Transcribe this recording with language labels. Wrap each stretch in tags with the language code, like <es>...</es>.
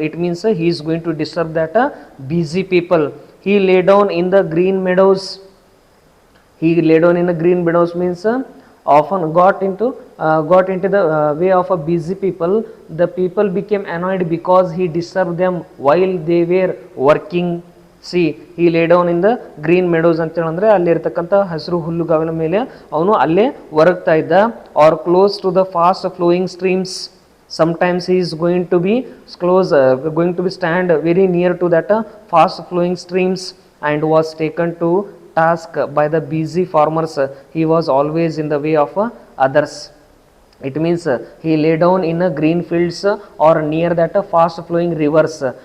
<en>It means he is going to disturb that busy people. He lay down in the green meadows. Means often got into the way of a busy people. The people became annoyed because he disturbed them while they were working. See ಈ lay down in the green meadows</en> <kn>ಅಂತೇಳಂದ್ರೆ ಅಲ್ಲಿರ್ತಕ್ಕಂಥ ಹಸಿರು ಹುಲ್ಲುಗಾವಿನ ಮೇಲೆ ಅವನು ಅಲ್ಲೇ ಒರಗ್ತಾ ಇದ್ದ.</kn> <en>Or close to the fast flowing streams, sometimes he is going to be close going to be stand very near to that fast flowing streams and was taken to task by the busy farmers. He was always in the way of others. It means he lay down in green fields or near that fast flowing rivers.</en>